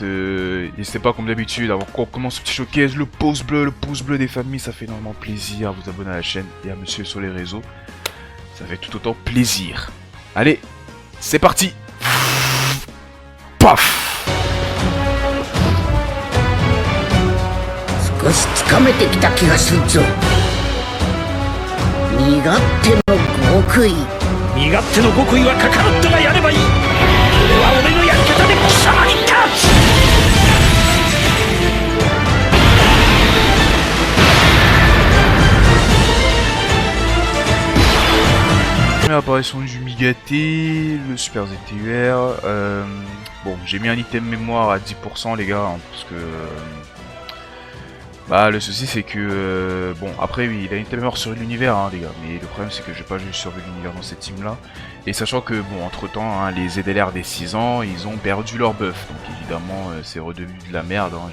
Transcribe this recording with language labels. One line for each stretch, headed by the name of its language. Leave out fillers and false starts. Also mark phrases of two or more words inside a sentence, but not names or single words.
French: N'hésitez pas comme d'habitude, avant qu'on commence ce petit showcase, le pouce bleu des familles, ça fait énormément plaisir. À vous abonner à la chaîne et à me suivre sur les réseaux, ça fait tout autant plaisir. Allez, c'est parti. Paf.
Japanese: 少しつかめてきた気がするぞ。身勝手の極意。身勝手の極意はカカロットがやればいい。俺は俺のやり方で貴様に勝つ。
French: Première apparition du Migaté, le Super ZTUR. Bon, j'ai mis un item mémoire à 10% les gars, hein, parce que bah le souci c'est que bon après oui il a une item mémoire sur l'univers hein, les gars, mais le problème c'est que j'ai pas juste survécu l'univers dans cette team là, et sachant que bon entre temps hein, les ZLR des 6 ans ils ont perdu leur buff, donc évidemment c'est redevenu de la merde, hein.